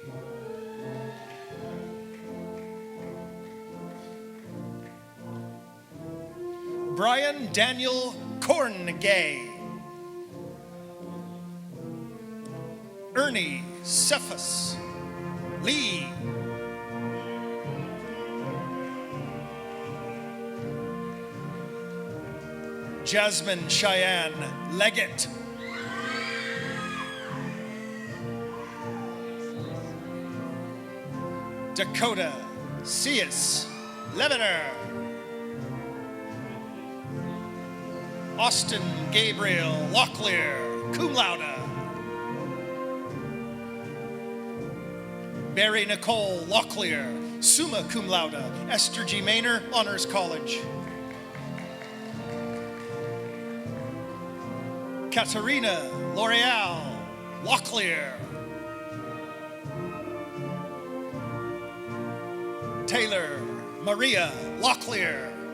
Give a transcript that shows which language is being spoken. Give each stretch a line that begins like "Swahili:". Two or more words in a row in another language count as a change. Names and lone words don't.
English: Brian Daniel Corngay. Ernie Cephas Lee. Jasmine Cheyenne Leggett. Dakota Cius Lebaner. Austin Gabriel Locklear,
Latin: cum laude.
English: Barry Nicole Locklear,
Latin: summa cum laude.
English: Esther G. Maynor, Honors College. Katarina L'Oreal Locklear. Taylor Maria Locklear.